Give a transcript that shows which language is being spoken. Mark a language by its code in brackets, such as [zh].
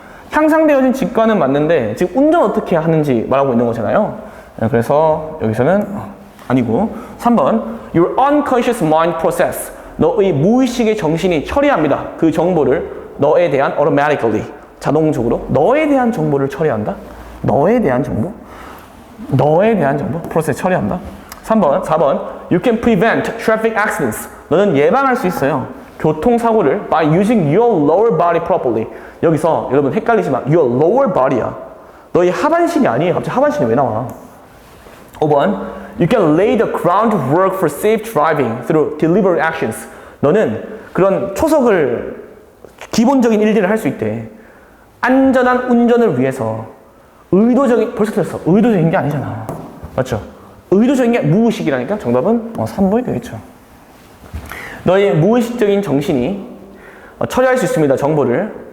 [ko] 향상되어진 직관은 맞는데 지금 운전 어떻게 하는지 말하고 있는 거잖아요. 그래서 여기서는 아니고. [en] 3번, your unconscious mind process. [ko] 너의 무의식의 정신이 처리합니다. 그 정보를 너에 대한 automatically, 자동적으로 너에 대한 정보를 처리한다. 너에 대한 정보? 너에 대한 정보? 프로세스 처리한다. [en] 4번, you can prevent traffic accidents. [ko] 너는 예방할 수 있어요. 교통사고를 [en] by using your lower body properly. [ko] 여기서 여러분 헷갈리지 마. [en] your lower body야. [ko] 너의 하반신이 아니에요. 갑자기 하반신이 왜 나와? [en] 5번, you can lay the groundwork for safe driving through deliberate actions. [ko] 너는 그런 초석을, 기본적인 일들을 할 수 있대. 안전한 운전을 위해서 의도적인, 벌써 들었어. 의도적인 게 아니잖아. 맞죠? 의도적인 게 무의식이라니까 정답은 3번이 되겠죠. 너의 무의식적인 정신이 처리할 수 있습니다. 정보를.